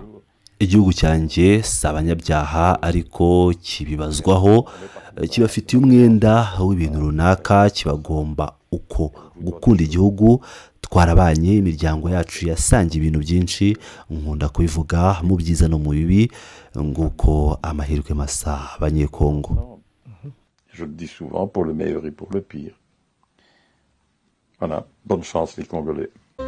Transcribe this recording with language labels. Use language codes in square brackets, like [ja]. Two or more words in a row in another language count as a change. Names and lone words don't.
[rw] Igihugu cyanjye si abanyabyaha, ariko kibibazwaho, kibafitiye umwenda w'ibintu runaka, kibagomba uko gukunda igihugu. Twarabanye, imiryango yacu yasangiye ibintu byinshi, nkunda kubivuga mu byiza no mu bibi, nguko amahirwe masa abanyekongo. [fr] Je le dis souvent, pour le meilleur et pour le pire. Voilà, bonne chance les Congolais.